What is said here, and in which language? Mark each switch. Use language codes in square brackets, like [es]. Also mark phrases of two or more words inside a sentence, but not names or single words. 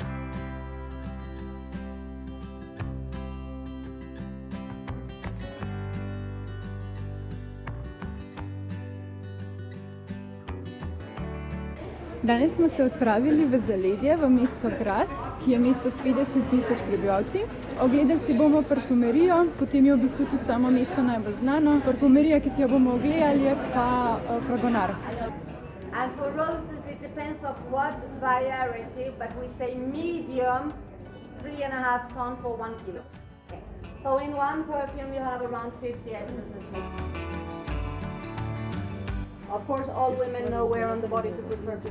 [sl] Danes smo se odpravili v zaledje, v mesto Grasse, ki je mesto s 50.000 prebivalci. Ogledali si bomo parfumerijo, potem je v bistvu tudi samo mesto najbolj znano. Parfumerija, ki si jo bomo ogledali, je pa Fragonard. [en] And for roses it depends of what variety, but we say medium, 3.5 ton for 1 kilo. Okay. So in one perfume you have around 50 essences made. Of course, all women know where on the body to put perfume.